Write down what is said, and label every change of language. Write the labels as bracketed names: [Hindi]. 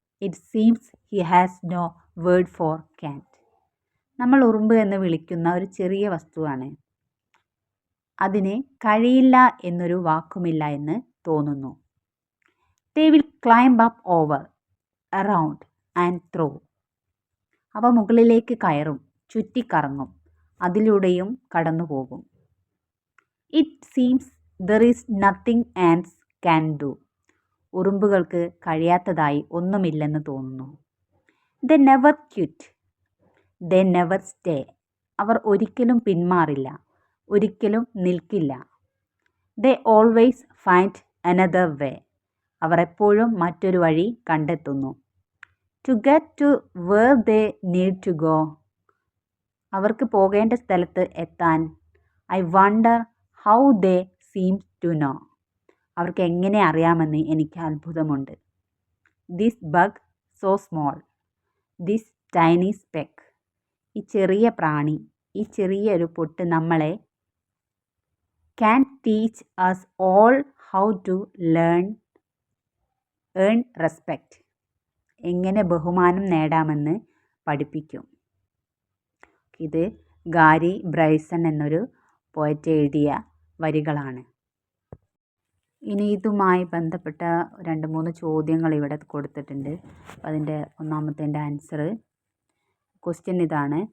[English] It seems he has no word for cat. [Malayalam] നമ്മൾ ഉറുമ്പ് എന്ന് വിളിക്കുന്ന ഒരു ചെറിയ വസ്തുവാണ്. അതിന് കഴിയില്ല എന്നൊരു വാക്കുമില്ല എന്ന് തോന്നുന്നു. [English] They will climb up over, around and through. [Malayalam] അവ മുകളിലേക്ക് കയറും, ചുറ്റിക്കറങ്ങും, അതിലൂടെയും കടന്നു പോകും. [English] It seems there is nothing ants can do. [Malayalam] ഉറുമ്പുകൾക്ക് കഴിയാത്തതായി ഒന്നുമില്ലെന്ന് തോന്നുന്നു. [English] They never quit. They never stay. [Malayalam] അവർ ഒരിക്കലും പിന്മാറില്ല, ഒരിക്കലും നിൽക്കില്ല. [English] They always find another way. [Malayalam] അവർ എപ്പോഴും മറ്റൊരു വഴി കണ്ടെത്തുന്നു. [English] To get to where they need to go. [Malayalam] അവർക്ക് പോകേണ്ട സ്ഥലത്ത് എത്താൻ. [English] I wonder how they seem to know. [Malayalam] അവർക്ക് എങ്ങനെ അറിയാമെന്ന് എനിക്ക് അത്ഭുതമുണ്ട്. [English] This bug so small. This tiny speck. [Malayalam] ഈ ചെറിയ പ്രാണി, ഈ ചെറിയൊരു പൊട്ട് നമ്മളെ [English] can teach us all how to earn respect. [Malayalam] എങ്ങനെ ബഹുമാനം നേടാമെന്ന് പഠിപ്പിക്കും. ഇത് ഗാരി ബ്രൈസൺ എന്നൊരു പോയറ്റ് എഴുതിയ വരികളാണ്. ഇനി ഇതുമായി ബന്ധപ്പെട്ട 2-3 ചോദ്യങ്ങൾ ഇവിടെ കൊടുത്തിട്ടുണ്ട്. അപ്പോൾ അതിൻ്റെ ഒന്നാമത്തേൻ്റെ ആൻസർ ക്വസ്റ്റ്യൻ ഇതാണ്.